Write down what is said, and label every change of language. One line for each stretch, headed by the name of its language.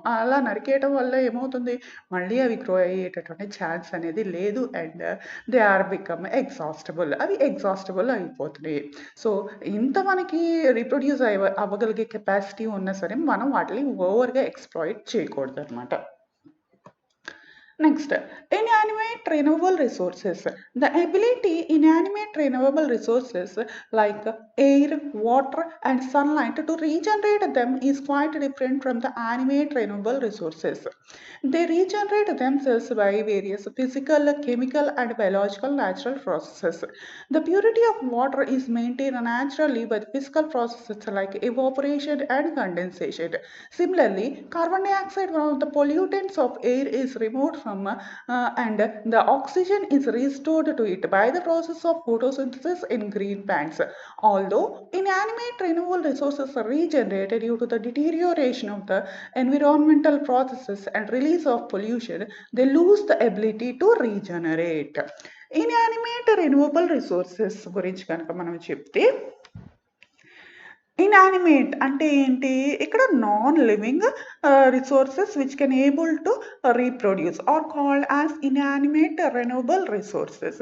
Telugu: అలా నరికేయటం వల్ల ఏమవుతుంది? మళ్ళీ అవి గ్రో అయ్యేటటువంటి ఛాన్స్ అనేది లేదు.
English: And they are become exhaustible.
Telugu: అవి ఎగ్జాస్టబుల్ అయిపోతున్నాయి. సో ఇంత మనకి రీప్రొడ్యూస్ అవ్వగలిగే కెపాసిటీ ఉన్నా సరే మనం వాటిని ఓవర్గా exploit చేయకూడదనమాట.
English: Next, inanimate renewable resources. The ability inanimate renewable resources like air, water, and sunlight to regenerate them is quite different from the animate renewable resources. They regenerate themselves by various physical, chemical, and biological natural processes. The purity of water is maintained naturally by the physical processes like evaporation and condensation. Similarly, carbon dioxide, one of the pollutants of air, is removed from and the oxygen is restored to it by the process of photosynthesis in green plants. Although inanimate renewable resources are regenerated due to the deterioration of the environmental processes and release of pollution, they lose the ability to regenerate. Inanimate renewable resources
Telugu: గురించి కనుక మనం చెప్తే inanimate అంటే ఏంటి?
English: ఇక్కడ non living resources which can able to reproduce are called as inanimate renewable resources.